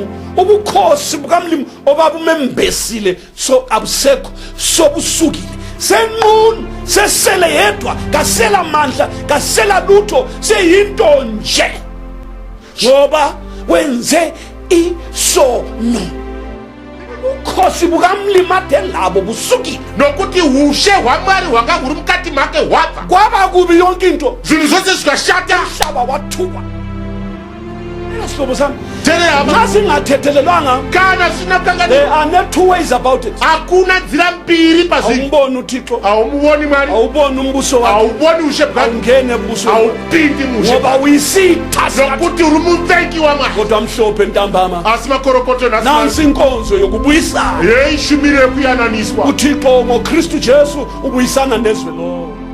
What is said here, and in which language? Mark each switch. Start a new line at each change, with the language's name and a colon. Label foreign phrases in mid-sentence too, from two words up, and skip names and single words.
North Ndebele: Ubukhosi bukamlimo obabumembesile so abusekho, sobusukile, senqunu, sesele yedwa, kasela mandla, kasela lutho, seyinto nje ngoba wenze isono. Ubukhosi bukamlimo ade labo busukile,
Shona: nokuti ushe hwamwari hwanga huri mukati make hwabva,
North Ndebele: kwaba kubi yonke into,
Shona: zvinhu zvose zvikashata.
North Ndebele: umhlaba wathukwa. Sihlobo sami,
Shona: Teerera hama,
North Ndebele: xa singathethelelwanga,
Shona: kana zvisina
English: there
Shona: kukanganisa,
English: are no two ways about it.
Shona: hakuna nzira mbiri pazvinhu.
North Ndebele: Awumboni uThixo,
Shona: Haumuoni Mwari,
North Ndebele: awuboni umbuso wakhe,
Shona: hauboni ushe bwake,
North Ndebele: awungene ebusweni
Shona: haupindi mushe
North Ndebele: ngoba
Shona: bwake,
North Ndebele: uyisitha sikaThixo.
Shona: nokuti uri muvengi wamwari.
North Ndebele: Kodwa mhlophe ntambama,
Shona: Asi makorokoto
North Ndebele: nansi inkonzo yokubuyisana.
Shona: yeishumire yekuyananiswa.
North Ndebele: uThixo ngoKristu Jesu ubuyisana nezwe lo.